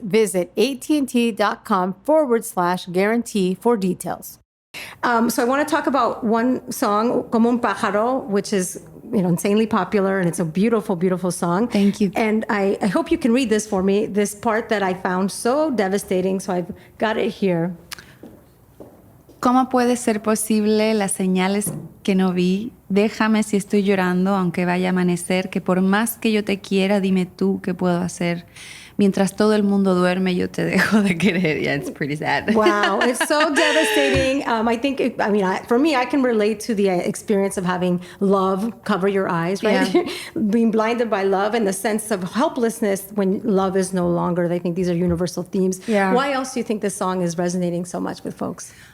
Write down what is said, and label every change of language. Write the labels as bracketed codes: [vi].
[en] Visit AT&T.com/guarantee for details. So I want to talk about one song, Como un pájaro, which is insanely popular, and it's a beautiful, beautiful song. Thank you. And I hope you can read this for me, this part that I found so devastating. So I've got it here. [es] ¿Cómo puede ser posible las señales que no vi? Déjame si estoy llorando, aunque vaya a amanecer, que por más que yo te quiera, dime tú qué puedo hacer. Mientras todo el mundo duerme, yo te dejo de querer. [en] Yeah, it's pretty sad. Wow, it's so devastating. I think, for me, I can relate to the experience of having love cover your eyes, right? Yeah. Being blinded by love and the sense of helplessness when love is no longer. I think these are universal themes. Yeah. Why else do you think this song is resonating so much with folks?